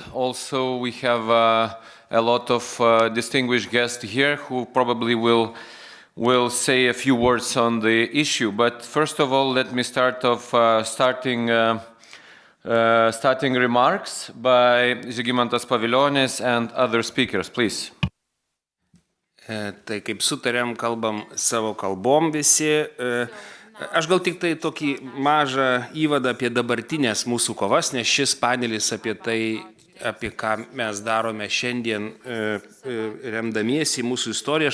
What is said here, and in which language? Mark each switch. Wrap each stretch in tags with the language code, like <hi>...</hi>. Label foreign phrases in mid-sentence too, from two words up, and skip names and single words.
<en>Also, we have a lot of distinguished guests here who probably will say a few words on the issue. But first of all, let me start starting remarks by Žygimantas Pavilionis and other speakers, please.</en> <lt>Tai kaip sutarėm, kalbam savo kalbom visi. Aš gal tik tai tokį mažą įvadą apie dabartinės mūsų kovas, nes šis panelis apie tai, apie ką mes darome šiandien, remdamiesi mūsų istoriją.</lt>